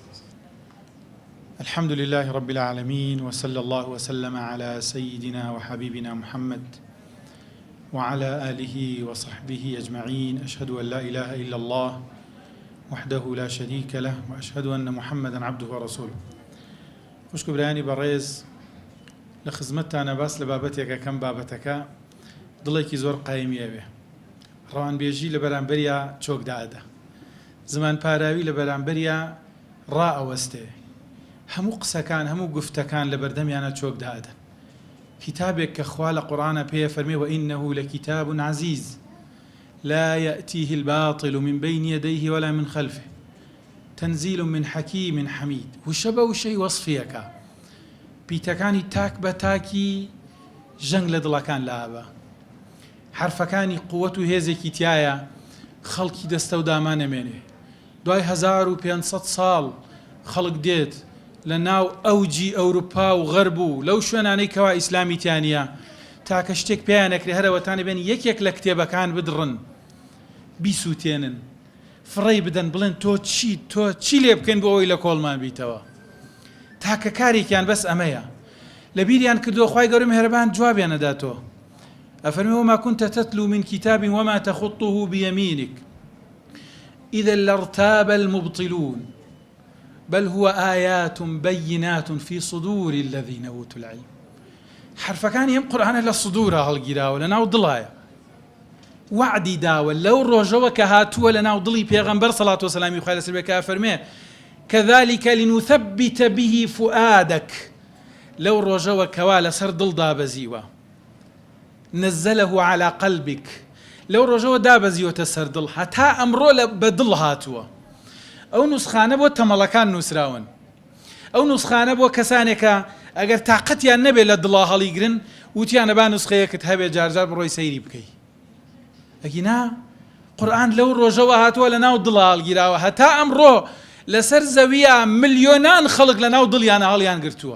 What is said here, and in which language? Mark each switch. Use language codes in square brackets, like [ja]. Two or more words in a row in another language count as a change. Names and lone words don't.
[ar] الحمد لله رب العالمين، وصلى الله وسلم على سيدنا وحبيبنا محمد وعلى آله وصحبه أجمعين. أشهد أن لا إله إلا الله وحده لا شريك له، وأشهد أن محمدا عبده ورسوله. [ckb] خوشک برایانی بەڕێز لە خزمەتتانە باس لە بابەتێکە کەم بابەتەکە دڵێکی زۆر قایمیە بێ. ڕەوانبێژی لە بەرامبەریە چۆکدادا، زمان پاراوی لە بەرامبەریە ڕائەوەستێ، هەموو قسەکان هەموو گفتەکان لە بەردەمیانە چۆکدادن. کتابێک کە خوا لە قورئانە پێ فەرمێ [ar] وإنه لكتاب عزيز لا يأتيه الباطل من بين يديه ولا من خلفه تنزيل من حكيم حميد. [ckb] وشە بە وشەی وەصفیەکە، پیتەکانی تاک بە تاکی ژەنگ لە دڵەکان لابە، حرفەکانی قووەت و هێزێکی تایە، خەڵکی دەستە و دامانەمێنێ. دوای 1500 ساڵ خەڵک دێت لە ناو ئەوجی ئەوروپا و غەرب و لەو شوێنانەی کەوا ئیسلامی تیانە تاکە شتێک پێیان نەکرێ هەرەوەتانی بێن یەکێک لە کتێبەکان بدڕن، بیسووتێنن، فڕێی بدەن، بڵێن تۆ چی لێ بکەن بۆ ئەوەی لە کۆڵمان بیتەوە. تاکە کارێکیان بەس ئەمەیە. لە بیریان کردووە خوای گەورە مێهرەبان جوابیان نەداتەوە. [ar] ئەفەرمێ وما كنت تتلو من كتاب وما تخطه بيمينك إذا لارتاب المبطلون بل هو آيات بينات في صدور الذين أوتوا العلم. [ckb] حرفەکانی ئەم قورئانە لە سودورە هەڵگیراوە، لە ناو دڵایە. وعدی داوە لەو ڕۆژەوە کە هاتووە لە ناو دڵی پێغەمبەر سەڵات وسەلامی خوای لەسەر بێ کە فەرمێ [ar] كذلك لنثبت به فؤادك، [ckb] لەو ڕۆژەوە کەوا لەسەر دڵ دابەزیوە، [ar] نزله على قلبك، [ckb] لەو ڕۆژەوە دابەزیوەتە سەر دڵ، هەتا ئەمڕۆ بە دڵ هاتووە. ئەو نوسخانە بۆ تەمەڵەکان نووسراون، ئەو نوسخانە بۆ کەسانێکە ئەگەر تااقەتیان نەبێت لە دڵا هەڵیگرن وتیانە با نوسخەیەکت هەبێ جارجار بڕۆی سەیری بکەی. ئەگینا قورئان لەو ڕۆژەوە هاتووە لە ناو دڵا هەڵگیراوە، هەتا ئەمڕۆ لەسەر زەویە ملیۆنان خەڵک لە ناو دڵیانە هەڵیان گرتووە.